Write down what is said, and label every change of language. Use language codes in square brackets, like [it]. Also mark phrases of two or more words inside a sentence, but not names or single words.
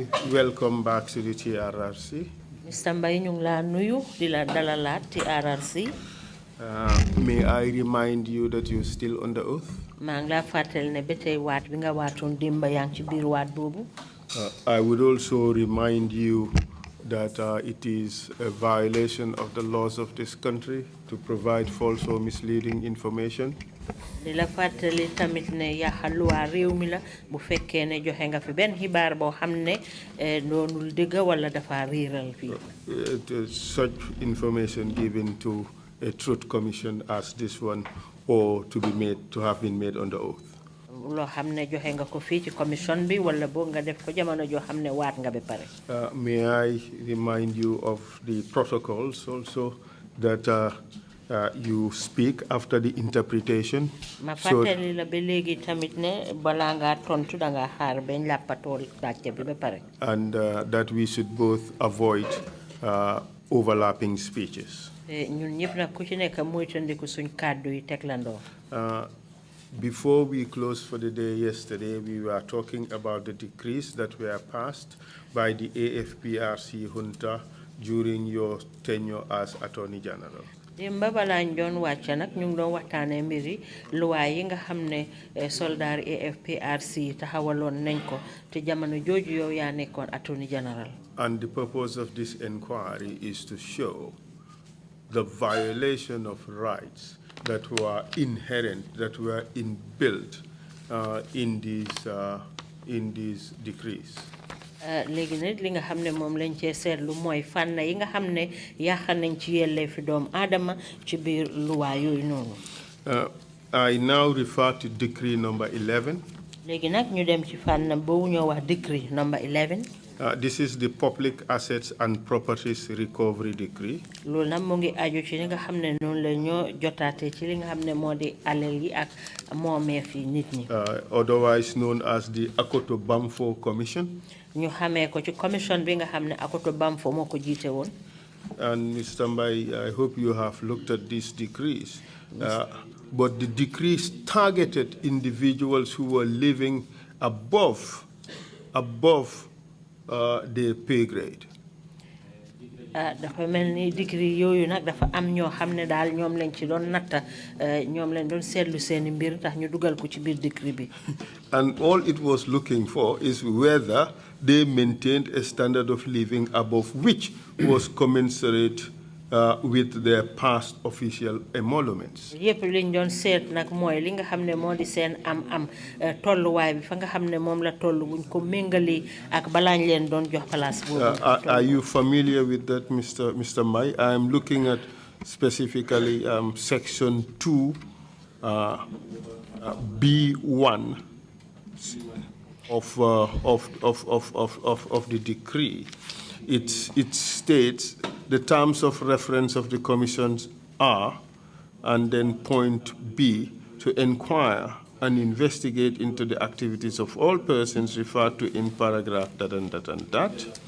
[en] Welcome back to the TRRC. Mr. [wo] Mbai, ñu ngi la nuyu di la dalalaat TRRC. [en] May I remind you that you're still under oath? [wo] Maa ngi la fàttali ne ba tey waat bi nga waatoon démb yaa ngi ci biir waat boobu. [en] I would also remind you that it is a violation of the laws of this country to provide false or misleading information. [wo] Di la fàttali tamit ne yàqal luwaa réew mi la bu fekkee ne joxe nga fi benn xibaar boo xam ne doonul dëgg wala dafa réeral fii. [en] Such information given to a truth commission as this one, or to have been made under oath. [wo] Loo xam ne joxe nga ko fii ci commission bi wala boo nga def ko jamono joo xam ne waat nga ba pare. [en] May I remind you of the protocols also that you speak after the interpretation. [wo] Ma fàttali la ba léegi tamit ne balaa ngaa tontu da ngaa xaar bañ làppatoo laajte bi ba pare. [en] And that we should both avoid overlapping speeches. [wo] Ñun ñëpp nag ku ci nekk moytandiku suñ kàddu yi teglandoo. [en] Before we closed for the day yesterday, we were talking about the decrees that were passed by the AFPRC junta during your tenure as Attorney General. [wo] Demba balaa ñu doon wàcc nag ñu ngi doon waxtaanee mbiri luwaay yi nga xam ne soldaar AFPRC taxawaloon nañ ko te jamono jooju yow yaa nekkoon [en] Attorney General. And the purpose of this inquiry is to show the violation of rights that were inherent, that were inbuilt in these decrees. [wo] Léegi nag li nga xam ne moom lañ cee seetlu mooy fànn yi nga xam ne yàq nañ ci yelleefi doomu aadama ci biir luwaa yooyu noonu. [en] I now refer to decree number 11. [wo] Léegi nag ñu dem ci fànn boobu ñoo wax [en] decree number 11. This is the Public Assets and Properties Recovery Decree. [wo] loolu nag mu ngi aju ci li nga xam ne noonu la ñoo jotaate ci li nga xam ne moo di alal yi ak moomeef yi nit ñi. [en] Otherwise known as the Akoto Bamfo Commission. [wo] ñu xamee ko ci commission bi nga xam ne Akoto Bamfo moo ko jiite woon. [en] And Mr. Mbai, I hope you have looked at these decrees. But the decrees targeted individuals who were living above their pay grade. [wo] dafa mel ni decree yooyu nag dafa am ñoo xam ne daal ñoom lañ ci doon natta ñoom lañ doon seetlu seeni mbir tax ñu dugal ko ci biir decree bi. [en] And all it was looking for is whether they maintained a standard of living above which was commensurate with their past official emoluments. [wo] yëpp liñ doon seet nag mooy li nga xam ne moo di seen am tolluwaay bi fa nga xam ne moom la toll buñ ko méngali ak balaañ leen doon jox place boobu. [en] Are you familiar with that, Mr. Mai? I am looking at specifically Section 2, B1 of the decree. It states the terms of reference of the commissions are, and then point B, to inquire and investigate into the activities of all persons referred to in paragraph that and that and that.